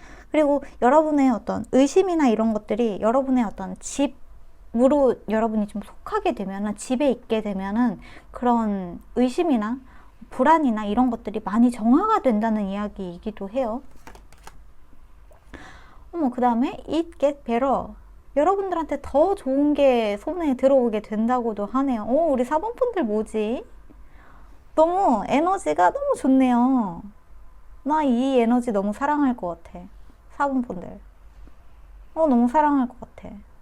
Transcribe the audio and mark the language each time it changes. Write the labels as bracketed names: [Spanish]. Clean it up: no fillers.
[Korean] 그리고 여러분의 어떤 의심이나 이런 것들이 여러분의 어떤 집으로 여러분이 좀 속하게 되면은, 집에 있게 되면은 그런 의심이나 불안이나 이런 것들이 많이 정화가 된다는 이야기이기도 해요. 그 다음에 [English] it get better. [Korean] 여러분들한테 더 좋은 게 손에 들어오게 된다고도 하네요. 우리 4번 분들 뭐지? 너무 에너지가 너무 좋네요. 나 이 에너지 너무 사랑할 것 같아. 4번 분들. 너무 사랑할 것 같아.